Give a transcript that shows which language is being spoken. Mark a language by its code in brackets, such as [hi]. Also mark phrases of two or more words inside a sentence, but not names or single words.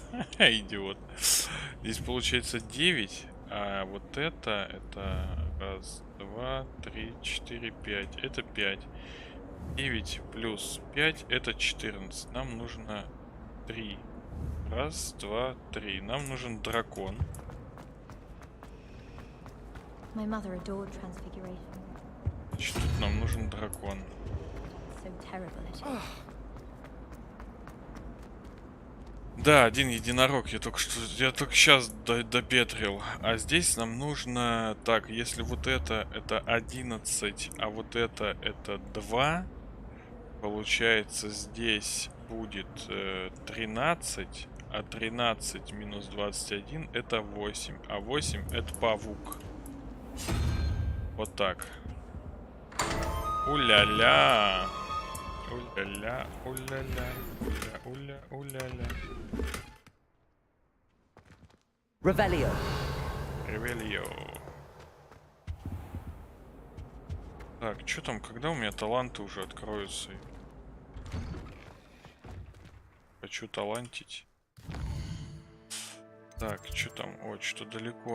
[ru] Идиот. Здесь получается 9. А вот это раз, два, три, 4, 5. Это 5. 9 плюс 5 это 14. Нам нужно 3. Раз, два, 3. Нам нужен дракон. [en] My mother adored transfiguration. [ru] Значит, тут нам нужен дракон. [en] So terrible it is. [ru] Да, один единорог. Я только сейчас допетрил. А здесь нам нужно... Так, если вот это 11, а вот это 2, получается здесь будет 13, а 13 минус 21 это 8, а 8 это павук. Вот так. Уля-ля. Уля-ля, уля-ля, уля-уля, уля-ля. Revelio. Ревелио. Так, что там, когда у меня таланты уже откроются? Хочу талантить. Так, что там? Ой, что далеко.